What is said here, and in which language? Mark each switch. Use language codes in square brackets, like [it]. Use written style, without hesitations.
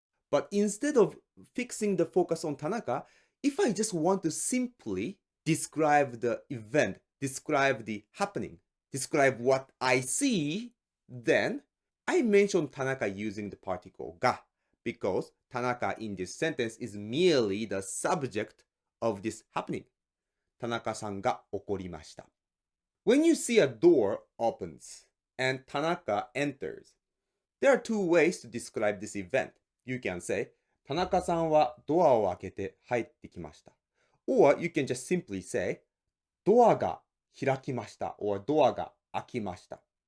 [en] But instead of fixing the focus on Tanaka, if I just want to simply describe the event, describe the happening, describe what I see, then I mention Tanaka using the particle が because Tanaka in this sentence is merely the subject of this happening. [ja] 田中さんが怒りました. [en] When you see a door opens and Tanaka enters, there are two ways to describe this event. You can say, [ja] 田中さんはドアを開けて入ってきました. [en] Or you can just simply say, [ja] ドアが開きました or ドアが開きました.